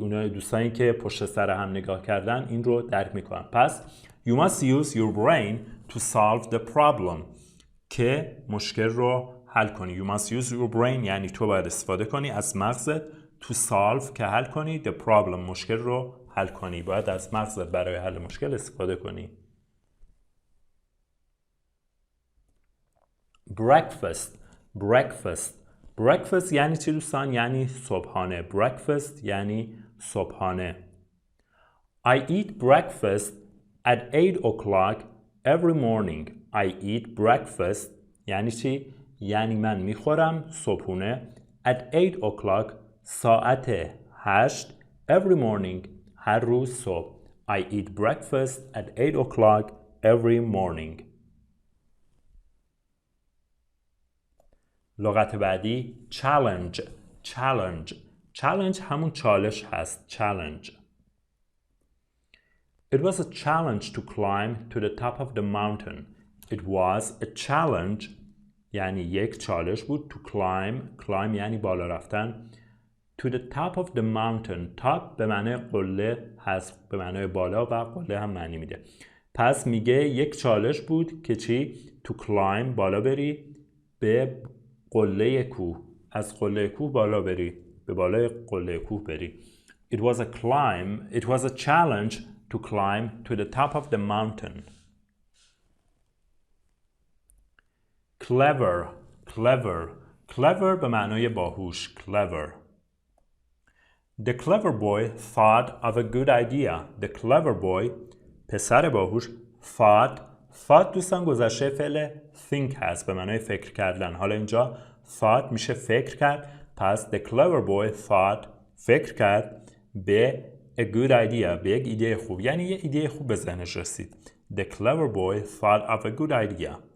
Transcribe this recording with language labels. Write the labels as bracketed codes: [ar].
[fa] اونای دوستانی که پشت سر هم نگاه کردن این رو درک میکنن. [en] پس you must use your brain to solve the problem [fa] که مشکل رو حل کنی. [en] You must use your brain [fa] یعنی تو باید استفاده کنی از مغزت [en] to solve [fa] که حل کنی [en] the problem [fa] مشکل رو حل کنی. باید از مغزت برای حل مشکل استفاده کنی. [en] breakfast. breakfast. [fa] breakfast یعنی چی دوستان؟ یعنی صبحانه. breakfast یعنی صبحانه. [en] I eat breakfast at 8 o'clock every morning. I eat breakfast [fa] یعنی چی؟ یعنی من میخورم صبحونه [en] at 8 o'clock [fa] ساعت 8 [en] every morning [fa] هر روز صبح. [en] I eat breakfast at 8 o'clock every morning. [fa] لغت بعدی challenge. [en] challenge. [fa] challenge همون چالش هست. [en] challenge. It was a challenge to climb to the top of the mountain. It was a challenge [fa] یعنی یک چالش بود. [en] to climb [fa] یعنی بالا رفتن. [en] to the top of the mountain. [fa] top به معنی قله هست، به معنی بالا، و قله هم معنی میده. پس میگه یک چالش بود که چی؟ [en] to climb [fa] بالا بری به قله کوه. از قله کوه بالا بری، به بالای قله کوه بری. [en] It was a challenge to climb to the top of the mountain. clever. clever. clever [fa] به معنای باهوش. [en] clever. The clever boy thought of a good idea. The clever boy [fa] پسر باهوش thought دوستان گذشته فعل think هست به معنای فکر کردن. حالا اینجا thought میشه فکر کرد. پس [en] the clever boy thought [fa] فکر کرد به [en] a good idea [fa] به یک ایده خوب، یعنی یه ایده خوب به ذهنش رسید. [en] The clever boy thought of a good idea.